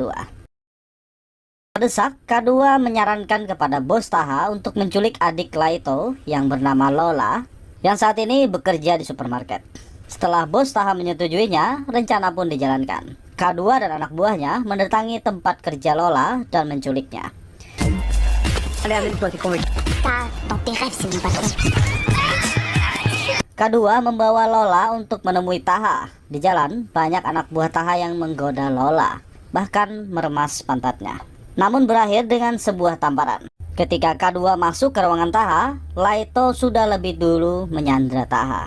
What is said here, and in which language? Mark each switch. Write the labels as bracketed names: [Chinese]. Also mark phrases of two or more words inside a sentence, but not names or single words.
[Indonesian] Terdesak, K2 menyarankan kepada bos Taha untuk menculik adik Laito yang bernama Lola yang saat ini bekerja di supermarket. Setelah bos Taha menyetujuinya, rencana pun dijalankan. K2 dan anak buahnya mendatangi tempat kerja Lola dan menculiknya. [French] Allez, amène-toi, t'es convaincu. Dans tes rêves, c'est mon patron. [Indonesian] K2 membawa Lola untuk menemui Taha. Di jalan, banyak anak buah Taha yang menggoda Lola, bahkan meremas pantatnya. Namun berakhir dengan sebuah tamparan. Ketika K2 masuk ke ruangan Taha, Laito sudah lebih dulu menyandra Taha.